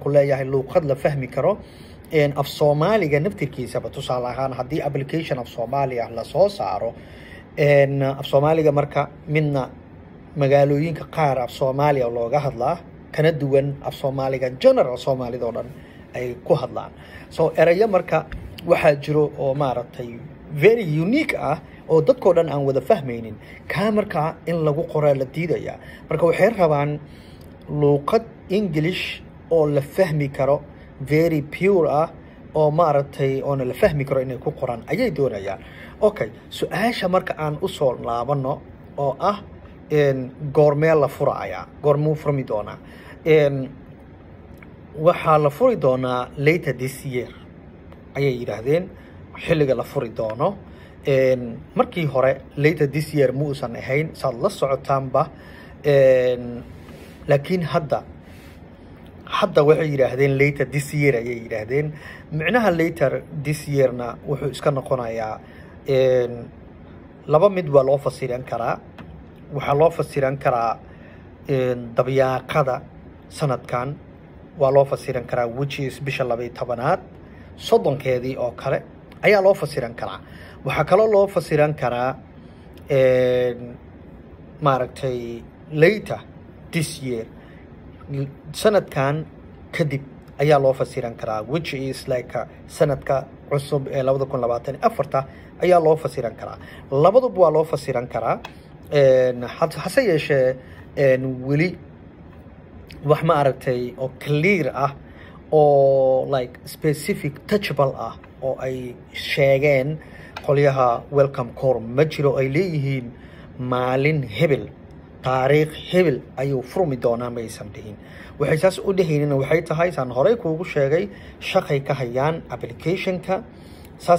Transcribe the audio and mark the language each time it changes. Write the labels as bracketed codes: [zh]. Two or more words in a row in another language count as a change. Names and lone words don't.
[so] ku leeyahay luqad la fahmi karo af Soomaaliga naftirkiisa tusaale ahaan haddii application af Soomaaliya la soo saaro af Soomaaliga marka midna magaalooyinka qaar af Soomaaliya looga hadlaa kana duwan af Soomaaliga general Soomaalida oo dhan ay ku hadlaan so eraya marka waxa jiro oo maaragtay [en] very unique [so] ah oo dadkoo dhan aan wada fahmaynin ka marka in lagu qoraa la diidaya marka waxay rabaan luqad English oo la fahmi karo [en] very pure [so] ah oo maaragtay oo la fahmi karo inay ku qoraan ayay doonayaan okay su'aasha marka aan u soo laabano oo ah goormee la furaya goormuu furmi doonaa waxaa la furi doonaa [en] later this year [so] ayay yiraahdeen xilliga la furi doono markii hore [en] later this year [so] ma uusan ahayn saad la socotaanba laakiin hadda waxay yiraahdeen [en] later this year [so] ayay yiraahdeen macnaha [en] later this year- [so] na wuxuu iska noqonayaa laba mid waa loo fasiran karaa waxaa loo fasiran karaa dabyaaqada sanadkan waa loo fasiran karaa [en] which is [so] bisha 12aad soddonkeedii oo kale ayaa loo fasiran karaa waxaa kaloo loo fasiran karaa maaragtay [en] later this year [so] sanadkan kadib ayaa loo fasiran karaa [en] which is like [so] sanadka cusub ee 2024 ayaa loo fasiran karaa labaduba waa loo fasiran karaa hase yeeshee weli wax ma aragtay oo clear ah oo [en] like specific touchable [so] ah oo ay sheegeen qoliyaha welcome core ma jiro ay leeyihiin maalin hebel taariikh hebel ayuu furmi doonaa ma aysan dhihin waxay saas u dhahaynina waxay tahay saan horey kuugu sheegay shaqay ka hayaan application-ka saas